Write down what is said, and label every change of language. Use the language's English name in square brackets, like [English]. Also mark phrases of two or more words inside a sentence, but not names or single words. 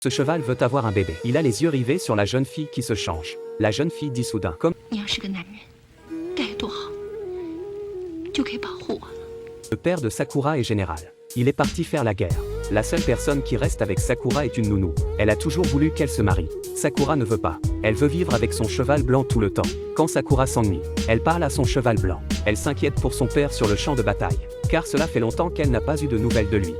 [French] Ce cheval veut avoir un bébé. Il a les yeux rivés sur la jeune fille qui se change. La jeune fille dit soudain, comme [Chinese] 你要是个男人，该多好，就可以保护我了。 [French] le père de Sakura est général. Il est parti faire la guerre. La seule personne qui reste avec Sakura est une nounou. Elle a toujours voulu qu'elle se marie. Sakura ne veut pas. Elle veut vivre avec son cheval blanc tout le temps. Quand Sakura s'ennuie, elle parle à son cheval blanc. Elle s'inquiète pour son père sur le champ de bataille, car cela fait longtemps qu'elle n'a pas eu de nouvelles de lui.